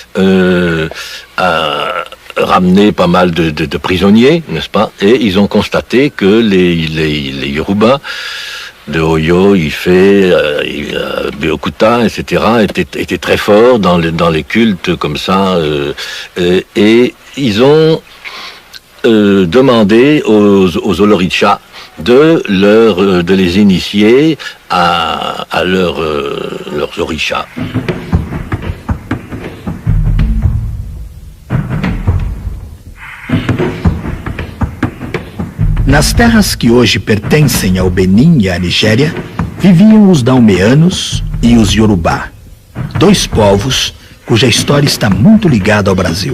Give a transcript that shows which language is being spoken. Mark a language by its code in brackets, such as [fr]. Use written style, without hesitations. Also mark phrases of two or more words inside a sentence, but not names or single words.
[fr] a ramené pas mal de prisonniers, n'est-ce pas, et ils ont constaté que les Yoruba de Oyo, Ifé, Beokuta, etc., étaient très forts dans les cultes comme ça, et ils ont demandé aux Olorichas de les initier à leurs orixás. [pt] Nas terras que hoje pertencem ao Benin e à Nigéria, viviam os Daumeanos e os Yorubá, dois povos cuja história está muito ligada ao Brasil.